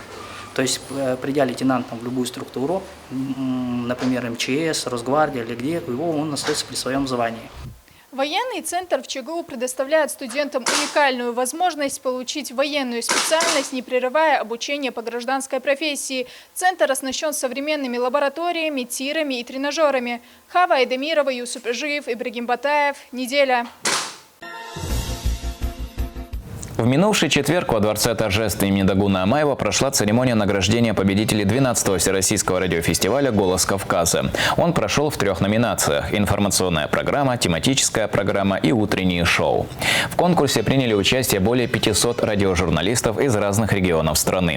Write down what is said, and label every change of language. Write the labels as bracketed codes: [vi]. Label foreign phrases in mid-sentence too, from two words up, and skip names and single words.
[ru] То есть, придя лейтенантом в любую структуру, например, МЧС, Росгвардия или где, он остается при своем звании. Военный центр в ЧГУ предоставляет студентам уникальную возможность получить военную специальность, не прерывая обучение по гражданской профессии. Центр оснащен современными лабораториями, тирами и тренажерами. Хава Айдамирова, Юсуп Жиев, Ибрагим Батаев. Неделя. В минувший четверг во Дворце торжеств имени Дагуна Амаева прошла церемония награждения победителей 12-го Всероссийского радиофестиваля «Голос Кавказа». Он прошел в 3 номинациях – информационная программа, тематическая программа и утренние шоу. В конкурсе приняли участие более 500 радиожурналистов из разных регионов страны.